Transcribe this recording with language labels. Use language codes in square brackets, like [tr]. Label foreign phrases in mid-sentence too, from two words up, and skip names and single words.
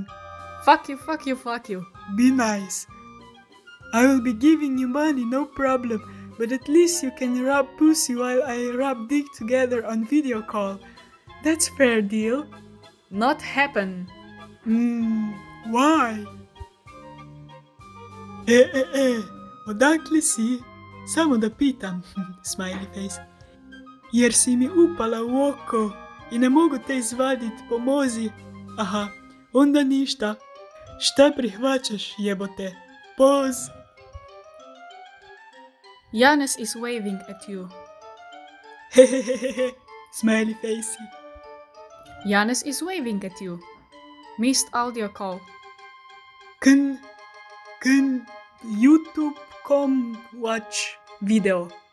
[en] Fuck you, fuck you, fuck you. Be nice. I will be giving you money, no problem. But at least you can rub pussy while I rub dick together on video call. That's fair deal. Not happen. Why? [hr] Odakle si? Samo da pitam, [en] smiley face. [hr] Jer si mi upala u oko i ne mogu te izvadit, pomozi. Aha, onda ništa. Šta prihvaćaš, jebote? Poz. [en] Janis is waving at you. Hehehehe, smiley face. Janis is waving at you. Missed audio call. Can YouTube.com watch video?